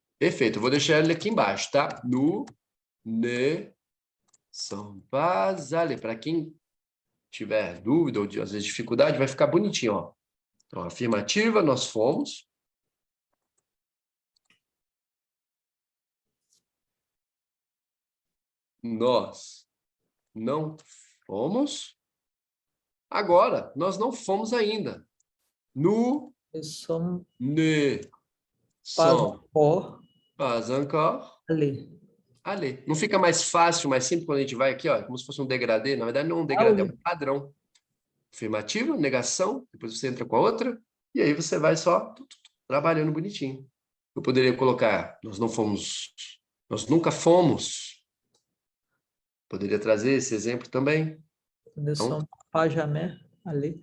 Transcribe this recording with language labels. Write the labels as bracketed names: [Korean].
[Portuguese] Perfeito, eu vou deixar ele aqui embaixo, tá? [French] Nous ne sommes pas allés. [Portuguese] Para quem tiver dúvida ou às vezes dificuldade, vai ficar bonitinho, ó. Então, afirmativa, nós fomos. Nós não fomos. Agora, nós não fomos ainda. [French] Nous ne sommes pas encore allés. [Portuguese] Não fica mais fácil, mais simples quando a gente vai aqui, ó, como se fosse um degradê. Na verdade, não é um degradê, é um padrão. Afirmativa, negação, depois você entra com a outra, e aí você vai só trabalhando bonitinho. Eu poderia colocar, nós nunca fomos. Poderia trazer esse exemplo também. [French] Nous ne sommes pas jamais allés.